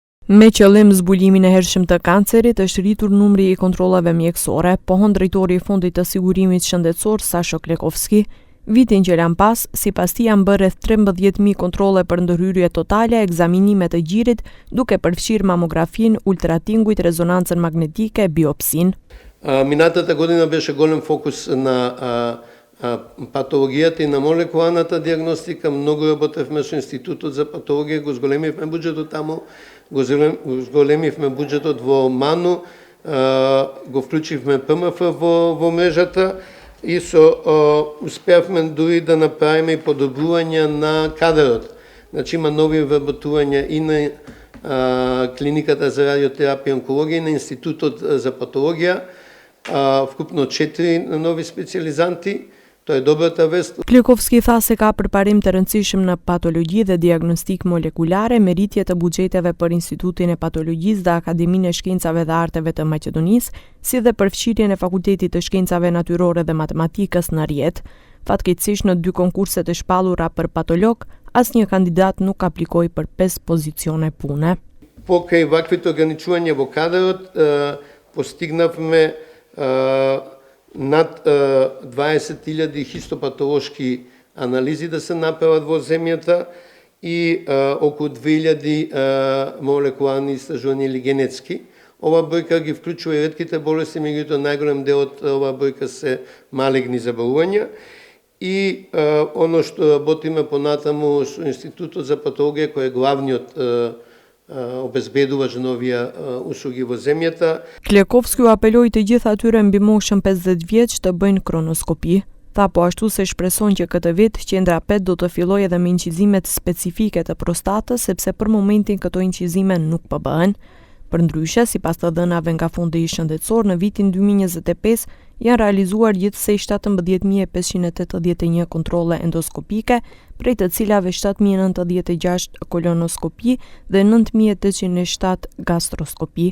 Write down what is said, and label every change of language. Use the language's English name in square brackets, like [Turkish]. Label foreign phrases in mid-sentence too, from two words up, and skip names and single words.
[Albanian] Me qëllim zbulimin e hershëm të kancerit është rritur numri I kontrollave mjekësore, pohon drejtori I Fondit të Sigurimit Shëndetësor Sasho Klekovski. Vitin që lan pas, sipas tij janë bërë rreth 13.000 kontrolle për ndërhyrje totale, ekzaminime të gjirit, duke përfshirë mamografin, ultratingujt, rezonancën magnetike, biopsin. [Macedonian] Минатата година беше голем фокус на патологијата и на молекуларната диагностика. Многу работевме со Институтот за патологија, го зголемивме буџетот таму, го зголемивме буџетот во МАНУ, го вклучивме ПМФ во мрежата и успеавме дури да направиме и подобрување на кадрот. Значи има нови вработувања и на клиниката за радиотерапија и онкологија и на Институтот за патологија, вкупно 4 нови специализанти. Тоа е добрата вест. [Albanian] Klekovski tha se ka përparim të rëndësishëm në patologji dhe diagnostik molekulare, meritje të buxheteve për Institutin e Patologjisë dhe Akademinë e Shkencave dhe Arteve të Maqedonisë, si dhe përfshirjen e Fakultetit të Shkencave Natyrore dhe Matematikës në Rjet. Fatkeqësisht në 2 konkurse të shpallura për patolog, asnjë kandidat nuk aplikoi për 5 pozicione pune. [Macedonian] Покрај ваквите ограничувања во кадрот, постигнавме над 20.000 хистопатолошки анализи да се направат во земјата и околу 2.000 молекуларни истражувања или генетски. Ова бројка ги вклучува и ретките болести, меѓутоа најголем дел од ова бројка се малегни заболувања. И оно што работиме понатаму со Институтот за патологија, кој е главниот обезбедуваш новија услуги во земјата. [Albanian] Klekovski apeloi të gjithë atyre mbi moshën 50 vjeç të bëjnë kronoskopi. Tha po ashtu se shpreson që këtë vit qendra 5 do të fillojë edhe me incizimet specifike të prostatës, sepse për momentin këto incizime nuk po bëhen. Përndryshe, sipas të dhënave nga Fondi Shëndetësor, në vitin 2025 janë realizuar gjithsej 17.581 kontrolle endoskopike, prej të cilave 7.096 kolonoskopi dhe 9.807 gastroskopi.